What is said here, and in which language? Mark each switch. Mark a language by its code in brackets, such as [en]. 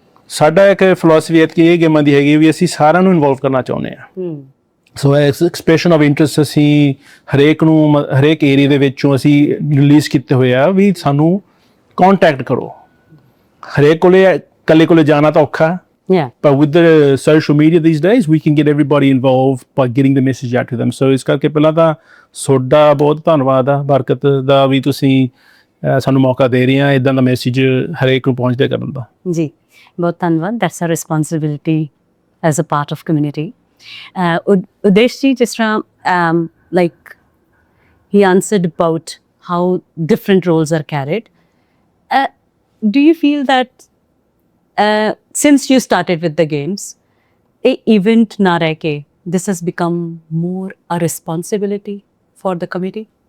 [pa] ਸਾਡਾ ਇੱਕ ਫਿਲਾਸਫੀ ਹੈ ਕਿ ਇਹ ਗੇਮਾਂ ਦੀ ਹੈਗੀ ਵੀ ਅਸੀਂ ਸਾਰਿਆਂ ਨੂੰ ਇਨਵੋਲਵ ਕਰਨਾ ਚਾਹੁੰਦੇ ਹਾਂ। ਸੋ ਐਕਸਪ੍ਰੈਸ਼ਨ ਆਫ ਇੰਟਰਸਟ ਅਸੀਂ ਹਰੇਕ ਏਰੀਆ ਦੇ ਵਿੱਚੋਂ ਅਸੀਂ ਰਿਲੀਜ਼ ਕੀਤੇ ਹੋਏ ਆ ਵੀ ਸਾਨੂੰ ਕੰਟੈਕਟ ਕਰੋ। ਹਰੇਕ ਕੋਲੇ ਇਕੱਲੇ ਕੋਲੇ ਜਾਣਾ ਤਾਂ ਔਖਾ। [en] Yeah. But with the social media these days, we can get everybody involved by getting the message out to them. [pa] So ਇਸ ਕਰਕੇ ਪਹਿਲਾਂ ਤਾਂ ਤੁਹਾਡਾ ਬਹੁਤ ਧੰਨਵਾਦ ਆ ਬਰਕਤ ਦਾ ਵੀ ਤੁਸੀਂ ਸਾਨੂੰ ਮੌਕਾ ਦੇ ਰਹੇ ਆ ਇਦਾਂ ਦਾ ਮੈਸੇਜ ਹਰੇਕ ਨੂੰ ਪਹੁੰਚਦੇ ਕਰਨ ਦਾ। ਜੀ ਬਹੁਤ ਧੰਨਵਾਦ। [en] That's a responsibility as a part of community. [pa] ਉਦੇਸ਼ ਜੀ ਜਿਸ ਤਰ੍ਹਾਂ [en] Like he answered about how different roles are carried. Do you feel that since you started with the games, a event [pa] na reh ke, [en] this has become more a responsibility for the committee?